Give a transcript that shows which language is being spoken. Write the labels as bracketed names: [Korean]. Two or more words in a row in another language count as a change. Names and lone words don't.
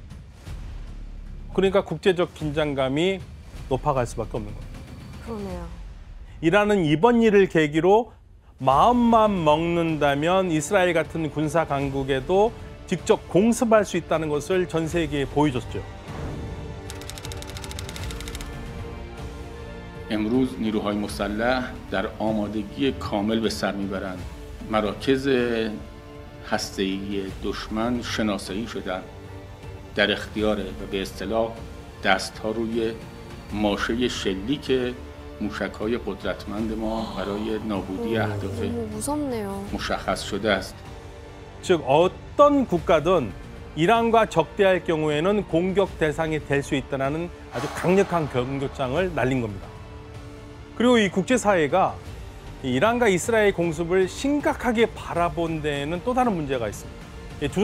[Korean] 그러니까 국제적 긴장감이 높아갈 수밖에 없는 겁니다. 그러네요. 이란은 이번 일을 계기로 마음만 먹는다면 이스라엘 같은 군사 강국에도 직접 공습할 수 있다는 것을 전 세계에 보여줬죠. [Persian] امروز نیروهای مسلح در آمادگی کامل به سر میبرند. مراکز هسته‌ای دشمن شناسایی شدند. در اختیار و به اصطلاح دست‌ها روی ماشه شلیک موشک‌های قدرتمند ما برای نابودی اهداف مشخص شده است. [Korean] 즉 어떤 국가든 이란과 적대할 경우에는 공격 대상이 될 수 있다는 아주 강력한 경고장을 날린 겁니다. 그리고 이 국제사회가 이란과 이스라엘 공습을 심각하게 바라본 데에는 또 다른 문제가 있습니다.